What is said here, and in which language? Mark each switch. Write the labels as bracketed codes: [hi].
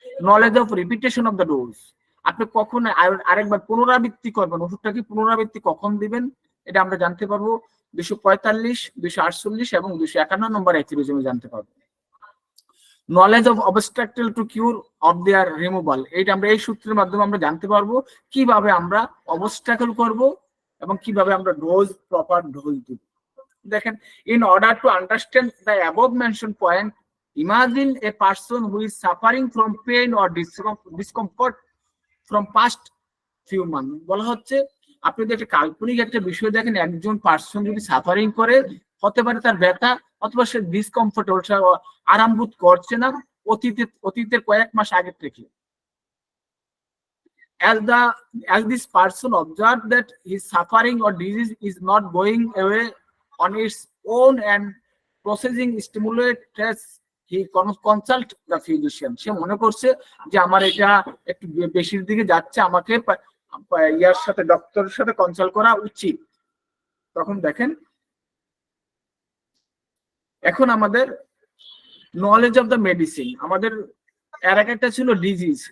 [en] knowledge of repetition of the dose, [bn] আপনি কখন আরেকবার পুনরাবৃত্তি করবেন, ওষুধটাকে পুনরাবৃত্তি কখন দিবেন, এটা আমরা জানতে পারবো 245, 248 এবং 251 নম্বর অ্যাফ্রোজিমে জানতে পারবো। [en] knowledge of obstruction to cure of their removal, [bn] এইটা আমরা এই সূত্রের মাধ্যমে আমরা জানতে পারবো কিভাবে আমরা অবস্ট্রাকল করব এবং কিভাবে আমরা ডোজ, প্রপার ডোজ দিব। দেখেন, [en] in order to understand the above mentioned point, imagine a person who is suffering from pain or discomfort from past few months। [bn] বলা হচ্ছে আপনি যদি একটা কাল্পনিক একটা বিষয় দেখেন, একজন পার্সন যদি সাফারিং করে, হতে পারে তার ব্যথা অথবা সে ডিসকমফোর্ট, আরাম বোধ করছে না অতীতের কয়েক মাস আগে থেকে। [en] As this person observed that his suffering or disease is not going away on its own and processing stimulates, he consult the physician। [bn] সে মনে করছে যে আমার এটা একটু বেশির দিকে যাচ্ছে, আমাকে ইয়ার সাথে, ডক্টরের সাথে কনসাল্ট করা উচিত। তখন দেখেন, এখন আমাদের [en] knowledge of the medicine, [bn] আমাদের এর একটা ছিল ডিজিজ।